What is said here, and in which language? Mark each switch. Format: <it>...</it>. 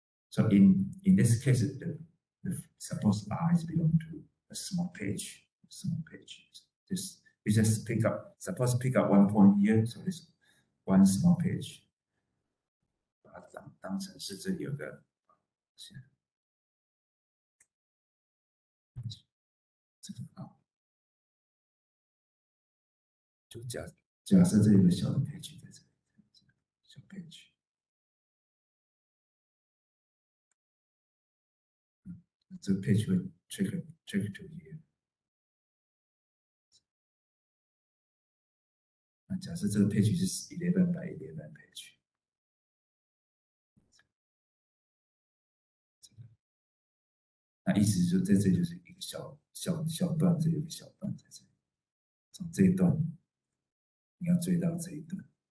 <en>So in this case, the suppose R is belong to a small page. This we just pick up, suppose pick up one point here, so this one small page。</en> <zh>把它当成是这里有个，这个啊，就假设这有个小的 page 在这里，小 page。这个 page 会</zh> <en>track to here。</en> <zh>那假设这个 page 是</zh> <en>11 by 11 page，</en> <zh>那意思就在这里就是一个小段，这有个小段在这里，从这一段你要追到这一段。</zh>